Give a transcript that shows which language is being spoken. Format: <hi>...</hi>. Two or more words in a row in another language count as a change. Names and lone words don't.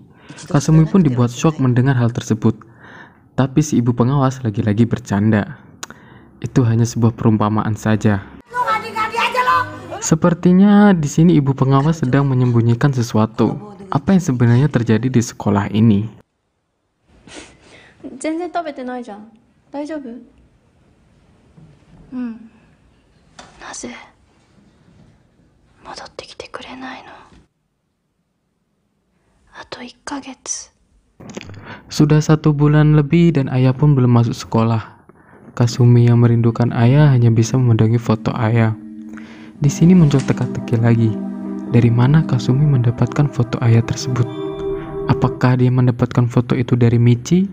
<id>Kasumi pun dibuat shock mendengar hal tersebut. Tapi si ibu pengawas lagi-lagi bercanda. Itu hanya sebuah perumpamaan saja. Sepertinya di sini ibu pengawas sedang menyembunyikan sesuatu. Apa yang sebenarnya terjadi di sekolah ini?</id> <ja>全然食べてないじゃん。大丈夫？うん。なぜ戻ってきてくれないの？あと1ヶ月。</ja> <id>Sudah 1 bulan lebih dan Aya pun belum masuk sekolah. Kasumi yang merindukan Aya hanya bisa memegangi foto Aya. Di sini muncul teka-teki lagi. Dari mana Kasumi mendapatkan foto Aya tersebut? Apakah dia mendapatkan foto itu dari Michi?</id>